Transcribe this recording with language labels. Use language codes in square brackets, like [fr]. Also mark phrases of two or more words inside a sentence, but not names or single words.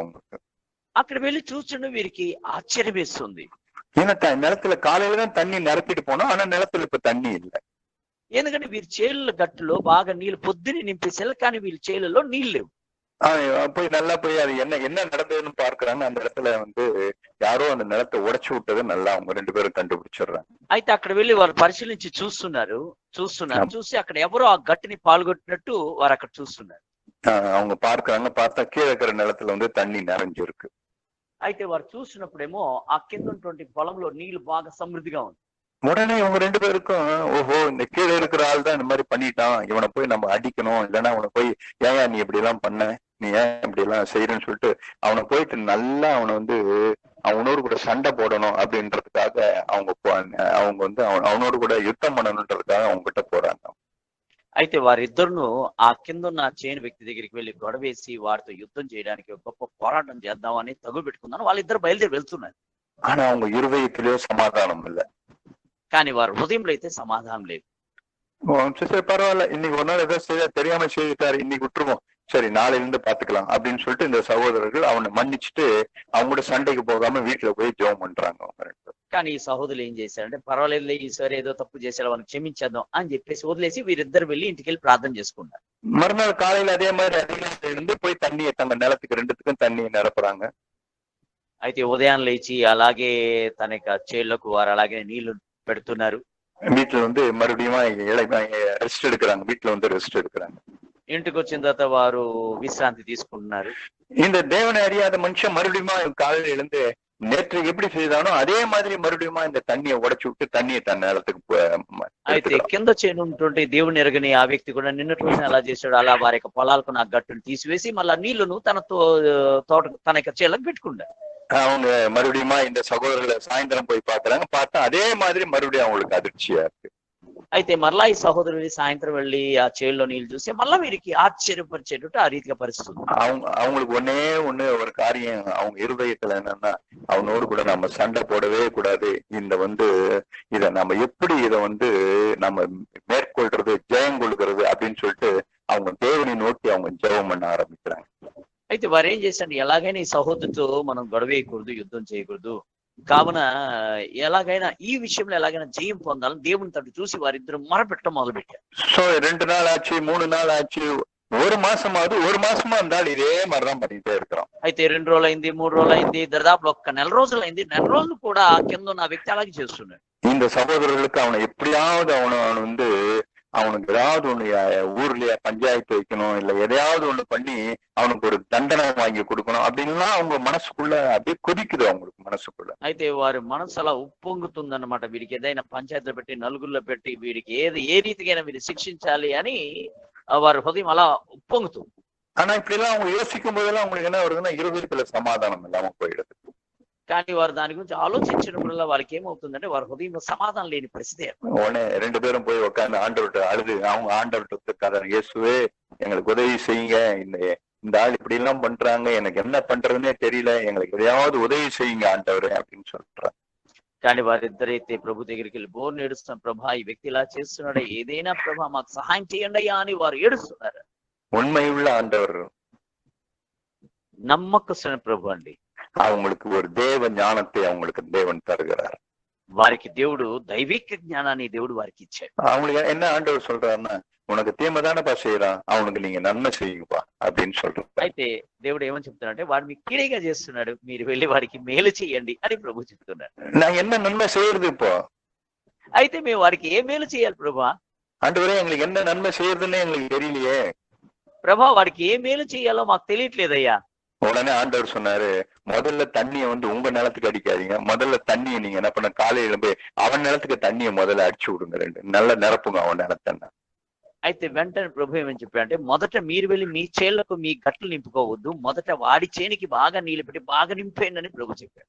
[ta] உங்களுக்கு [te] అక్కడ వెళ్ళి చూస్తుంటే వీరికి ఆశ్చర్యం వేస్తుంది. [ta] ஏன்னா நிலத்துல காலையில தான் தண்ணி நிரப்பிட்டு போனோம், ஆனா நிலத்துல இப்ப தண்ணி இல்லை. [te] ఎందుకంటే వీరి చేనుల గట్టులో బాగా నీళ్లు పొద్దునే నింపేసారు, కానీ వీరి చేనులలో నీళ్ళు లేవు. [ta] போய் நல்லா போய் அது என்ன என்ன நடந்ததுன்னு பார்க்கறாங்க. அந்த இடத்துல யாரோ அந்த நிலத்தை உடைச்சு விட்டது நல்லா அவங்க 2 பேரும் கண்டுபிடிச்சிடுறாங்க. [te] అయితే అక్కడ వెళ్ళి వారు పరిశీలించి చూసి అక్కడ ఎవరో ఆ గట్టిని పాల్గొట్టినట్టు వారు అక్కడ చూస్తున్నారు. [ta] அவங்க பார்க்கறாங்க. பார்த்தா கீழே இருக்கிற நிலத்துல தண்ணி நிறைஞ்சிருக்கு. [te] అయితే వారు చూసినప్పుడేమో ఆ కింద ఉన్నటువంటి పొలంలో నీళ్లు బాగా సమృద్ధిగా ఉంది. [ta] உடனே இவங்க 2 பேருக்கும் ஓஹோ, இந்த கீழே இருக்கிற ஆள் தான் இந்த மாதிரி பண்ணிட்டான், இவனை போய் நம்ம அடிக்கணும், இல்லைன்னா அவனை போய் ஏன் நீ இப்படி எல்லாம் பண்ண, நீ ஏன் இப்படி எல்லாம் செய்யறன்னு சொல்லிட்டு அவனை போயிட்டு நல்லா அவனோடு கூட சண்டை போடணும் அப்படின்றதுக்காக அவங்க அவனோடு கூட யுத்தம் பண்ணணுன்றதுக்காக அவங்க கிட்ட போறாங்க. [te] అయితే వారిద్దరును ఆ కింద ఉన్న చేను వ్యక్తి దగ్గరికి వెళ్ళి గొడవేసి వారితో యుద్ధం చేయడానికి గొప్ప పోరాటం చేద్దామని తగులు పెట్టుకున్నాను. వాళ్ళిద్దరు బయలుదేరి వెళ్తున్నారు. [ta] ஆனா அவங்க இருதயத்திலே சமாதானம் இல்லை. [te] కానీ వారి హృదయంలో అయితే సమాధానం లేదు. [ta] சரி பரவாயில்ல, இன்னைக்கு ஒரு நாள் ஏதோ தெரியாம செய்துட்டாரு, இன்னைக்கு விட்டுருவோம், சரி நாளையில இருந்து பாத்துக்கலாம் அப்படின்னு சொல்லிட்டு இந்த சகோதரர்கள் அவனை மன்னிச்சுட்டு அவங்களோட சண்டைக்கு போகாம வீட்டுல போய் ஜெபம் பண்றாங்க அவங்க 2 பேரும். [te] కానీ ఈ సహోదరులు ఏం చేశారంటే పర్వాలేదు ఈసారి ఏదో తప్పు చేశారు వాళ్ళని క్షమించేద్దాం అని చెప్పేసి వదిలేసి వీరిద్దరు వెళ్ళి ఇంటికి వెళ్ళి ప్రార్థన చేసుకున్నారు. [ta] மறுநாள் காலையில அதே மாதிரி அதிகாலையில இருந்து போய் தண்ணியை தங்க நிலத்துக்கு 2த்துக்கும் தண்ணியை நிரப்புறாங்க. [te] అయితే ఉదయం లేచి అలాగే తన యొక్క చేళ్లకు వారు అలాగే నీళ్లు పెడుతున్నారు. [ta] வீட்டுல மறுபடியும் ரெஸ்ட் எடுக்கிறாங்க. வீட்டுல ரெஸ்ட் எடுக்கிறாங்க. [te] ఇంటికి వచ్చిన తర్వాత వారు విశ్రాంతి తీసుకుంటున్నారు. [ta] இந்த தேவனை அறியாத மனுஷன் மறுபடியும் காலையில எழுந்து நேற்று எப்படி செய்தானோ அதே மாதிரி மறுபடியும் இந்த தண்ணியை உடைச்சு விட்டு தண்ணியை தன் நிலத்துக்கு. [te] అయితే కింద చేనున్నటువంటి దేవుని ఎరగని ఆ వ్యక్తి కూడా నిన్నటి రోజున ఎలా చేశాడు అలా వారి యొక్క పొలాలకు నా గట్టును తీసివేసి మళ్ళా నీళ్లను తన తోట తన యొక్క చేలకు పెట్టుకున్నాడు. [ta] அவங்க மறுபடியும் இந்த சகோதரர்களை சாயந்தரம் போய் பாக்குறாங்க. பார்த்தா அதே மாதிரி மறுபடியும் அவங்களுக்கு அதிர்ச்சியா இருக்கு. [te] అయితే మళ్ళా ఈ సహోదరుడి సాయంత్రం వెళ్ళి ఆ చేల్లో నీళ్లు చూసి మళ్ళా వీరికి ఆశ్చర్యపరిచేటట్టు ఆ రీతిగా పరిస్థితుంది. [ta] அவங்களுக்கு ஒண்ணு ஒரு காரியம் அவங்க இருதயத்துல என்னன்னா, அவனோடு கூட நம்ம சண்டை போடவே கூடாது, இத நம்ம எப்படி நம்ம மேற்கொள்றது, ஜெயம் கொள்கிறது அப்படின்னு சொல்லிட்டு அவங்க தேவனை நோக்கி அவங்க ஜெபம் பண்ண ஆரம்பிக்கிறாங்க. [te] అయితే వారు ఏం చేశారు, ఎలాగైనా ఈ సహోదరుతో మనం గొడవేయకూడదు, యుద్ధం చేయకూడదు, కావున ఎలాగైనా ఈ విషయంలో ఎలాగైనా జయం పొందాలని దేవుని తట్టు చూసి వారిద్దరు మొరపెట్టడం మొదలు పెట్టారు. [ta] సో 2 நாள் ஆச்சு, 3 நாள் ஆச்சு, 1 மாசமாவது 1 மாசமா இருந்தாலும் இதே மாதிரிதான் பண்ணிட்டே இருக்கிறோம். [te] అయితే 2 రోజులైంది, 3 రోజులైంది, దాదాపు 1 నెల రోజులైంది. నెల రోజులు కూడా కింద ఉన్న వ్యక్తి అలాగే చేస్తున్నాడు. [ta] இந்த சகோதரர்களுக்கு அவனை எப்படியாவது அவனுக்கு ஏதாவது ஒண்ணு ஊர்லயே பஞ்சாயத்து வைக்கணும், இல்ல எதையாவது ஒண்ணு பண்ணி அவனுக்கு ஒரு தண்டனை வாங்கி கொடுக்கணும் அப்படின்லாம் அவங்க மனசுக்குள்ள அப்படியே கொதிக்குது அவங்களுக்கு மனசுக்குள்ள. [te] అయితే వారి మనసు అలా ఉప్పొంగుతుందన్నమాట. వీరికి ఏదైనా పంచాయతీలో పెట్టి నలుగురిలో పెట్టి వీరికి ఏ రీతికైనా వీరు శిక్షించాలి అని వారి హృదయం అలా ఉప్పొంగుతుంది. [ta] ஆனா இப்படி எல்லாம் அவங்க யோசிக்கும் போதெல்லாம் அவங்களுக்கு என்ன வருதுன்னா, இருதயத்துல சமாதானம் இல்லாம போயிடுது. [te] కానీ వారు దాని గురించి ఆలోచించినప్పుడల్లా వారికి ఏమవుతుందంటే వారి హృదయంలో సమాధానం లేని పరిస్థితి. [ta] உடனே 2 பேரும் போய் உட்காந்து ஆண்டவர்கிட்ட அழுது அவங்க ஆண்டவர்கிட்ட இயேசுவே எங்களுக்கு உதவி செய்யுங்க, இந்த ஆள் இப்படி எல்லாம் பண்றாங்க, எனக்கு என்ன பண்றதுன்னே தெரியல, எங்களுக்கு எதையாவது உதவி செய்யுங்க ஆண்டவரே அப்படின்னு சொல்றாங்க. [te] కానీ వారిద్దరైతే ప్రభు దగ్గరికి వెళ్ళి బోర్ని ఏడుస్తున్న, ప్రభా ఈ వ్యక్తి ఇలా చేస్తున్నాడు, ఏదైనా ప్రభా మాకు సహాయం చేయండి అయ్యా అని వారు ఏడుస్తున్నారు. [ta] உண்மையுள்ள ஆண்டவர், [te] నమ్మకస్తున్న ప్రభు అండి. [ta] அவங்களுக்கு ஒரு தேவ ஞானத்தை அவங்களுக்கு தேவன் தருகிறார். [te] వారికి దేవుడు దైవిక జ్ఞానాన్ని దేవుడు వారికి ఇచ్చాడు. [ta] அவங்களுக்கு என்ன ஆண்டவர் சொல்றாருன்னா, உனக்கு தீமைதானப்பா செய்யறான், அவனுக்கு நீங்க நன்மை செய்யுங்கப்பா அப்படின்னு சொல்றாரு. [te] అయితే దేవుడు ఏమని చెప్తున్నాడంటే, వాడు మీకు కీడేగా చేస్తున్నాడు, మీరు వెళ్ళి వారికి మేలు చేయండి అని ప్రభు చెప్తున్నాడు. [ta] நான் என்ன நன்மை செய்யறது இப்போ? [te] అయితే మేము వారికి ఏ మేలు చేయాలి ప్రభా? [ta] ஆண்டவரே எங்களுக்கு என்ன நன்மை செய்யறதுன்னே எங்களுக்கு தெரியலையே [te] ప్రభా, వాడికి ఏ మేలు చేయాలో మాకు తెలియట్లేదయ్యా. [ta] உடனே ஆண்டவர் சொன்னாரு, முதல்ல தண்ணியை உங்க நிலத்துக்கு அடிக்காதீங்க, முதல்ல தண்ணியை நீங்க என்ன பண்ண, காலையில போய் அவன் நிலத்துக்கு தண்ணியை முதல்ல அடிச்சு விடுங்க, 2 நல்ல நிரப்புங்க அவன் நிலத்தன்னா. [te] అయితే వెంటనే ప్రభు ఏమని చెప్పాడంటే, మొదట మీరు వెళ్ళి మీ చేళ్లకు మీ గట్లు నింపుకోవద్దు, మొదట వాడి చేనికి బాగా నీళ్ళు పెట్టి బాగా నింపేయండి అని ప్రభు చెప్పాడు.